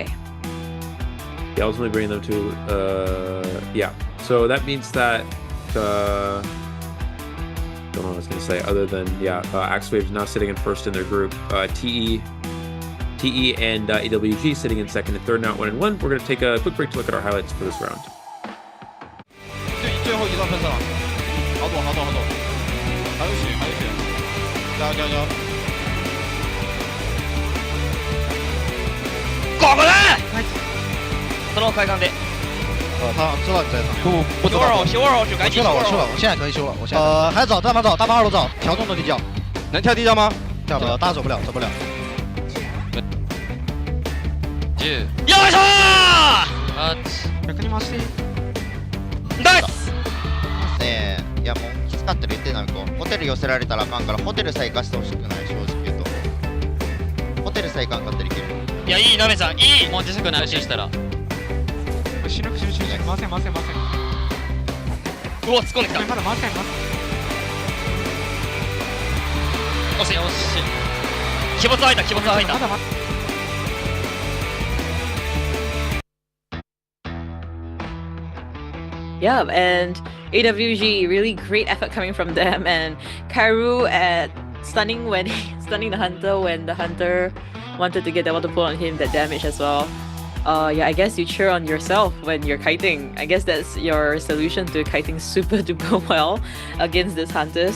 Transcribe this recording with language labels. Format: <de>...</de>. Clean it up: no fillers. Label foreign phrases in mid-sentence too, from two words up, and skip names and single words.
<en>Yeah, ultimately bring them to yeah. So that means that don't know what I was gonna say other than AbyssⅧ is now sitting in first in their group. TE and AWG sitting in second and third now at 1-1. We're gonna take a quick break to look at our highlights for this round.</en> <zh>最后一道喷射了，好躲，还有血，加油！搞过来！这种快干的。他知道你在场。不修二号就赶紧修。我修了，我现在可以修了，我现在。还早，大马二楼早，调动的地窖，能跳地窖吗？跳不了，大家走不了。</zh> <ja>よいしょー！逆に回していい？ナイス！ねえ、いやもうきつかったら言ってなみこ。ホテル寄せられたらあかんからホテルさえ行かしてほしくない、正直言うと。ホテルさえ行かんかったらいける。いやいいなめさん、いい。もう小さくなるししたら。死ぬ回せん。うわ突っ込んできた。まだ回せん。よし。気没開いた。</ja> <en>Yeah, and AWG, really great effort coming from them, and Kairu at stunning the hunter when the hunter wanted to get the water pull on him, that damage as well. Yeah, I guess you cheer on yourself when you're kiting. I guess that's your solution to kiting super duper well against these hunters.</en>